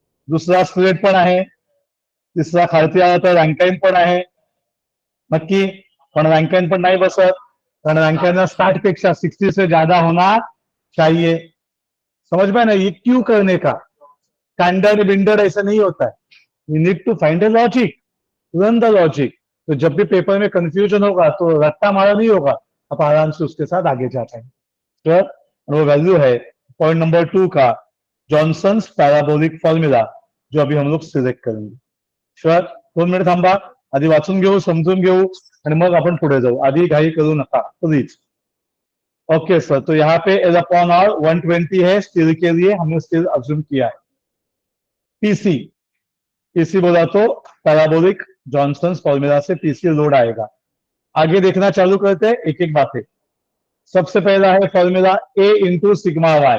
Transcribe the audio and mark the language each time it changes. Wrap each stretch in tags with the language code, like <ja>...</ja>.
<mr>दुसरा स्ट्रेट पण आहे, तिसरा खालती आला तर रँकाइन पण आहे नक्की, पण रँकाइन पण नाही बसत, कारण रँकाइन 60 पेक्षा</mr> <hi>60 से ज्यादा होना चाहिए। समझ में ना, ये क्यों करने का स्टैंडर्ड बिंडर्ड ऐसा नहीं होता है।</hi> <en>You need to find a logic, run the logic.</en> <hi>तो जब भी पेपर में कंफ्यूजन होगा तो रट्टा मारा नहीं होगा, आप आराम से उसके साथ आगे जा पाएंगे। तो वो वैल्यू है पॉइंट नंबर 2 का जॉनसन्स पैराबोलिक फॉर्म्युला, जो अभी हम लोग सिलेक्ट करेंगे। श्योर?</hi> <mr>2 मिनिट थांबा, आधी वाचून घेऊ, समजून घेऊ आणि मग आपण पुढे जाऊ, आधी घाई करू नका प्लीज।</mr> <hi>ओके सर, तो यहाँ पे एल अपॉन आर 120 है स्टील के लिए, हमने स्टील अज्यूम किया है। पीसी, पीसी बोला तो पैराबोलिक जॉनसन फॉर्मूला से पीसी लोड आएगा। आगे देखना चालू करते हैं, एक एक बातें। सबसे पहला है फॉर्मूला ए इंटू सिग्मा वाई।</hi>